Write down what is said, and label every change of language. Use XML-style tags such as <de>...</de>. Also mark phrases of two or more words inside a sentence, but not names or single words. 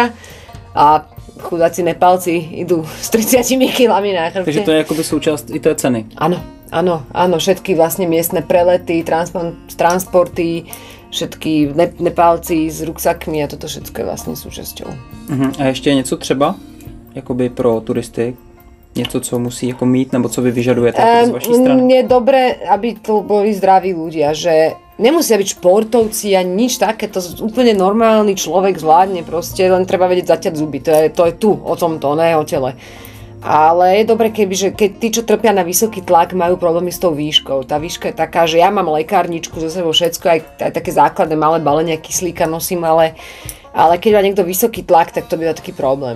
<sk>A chudáci Nepálci idú s 30 kilami na chrbte. Takže to je akoby súčasť i té ceny. Áno, všetky vlastne miestne prelety, transporty, všetky Nepálci s ruksakmi a toto všetko je vlastne súčasťou.</sk> <cs>A ještě něco třeba, jakoby pro turisty? Něco, co musí jako mít, nebo co vy vyžadujete z vaší strany?</cs> <sk>Je dobré, aby to boli zdraví ľudia, že nemusia byť športovci ani nič také, to úplne normálny človek zvládne, proste len treba vedieť zaťať zuby, to je tu, o tomto, ne o tele. Ale je dobre, keď tí, čo trpia na vysoký tlak, majú problémy s tou výškou. Tá výška je taká, že ja mám lekárničku so sebou všetko, aj také základné malé balenia kyslíka nosím, ale keď má niekto vysoký tlak, tak to býva taký problém.</sk>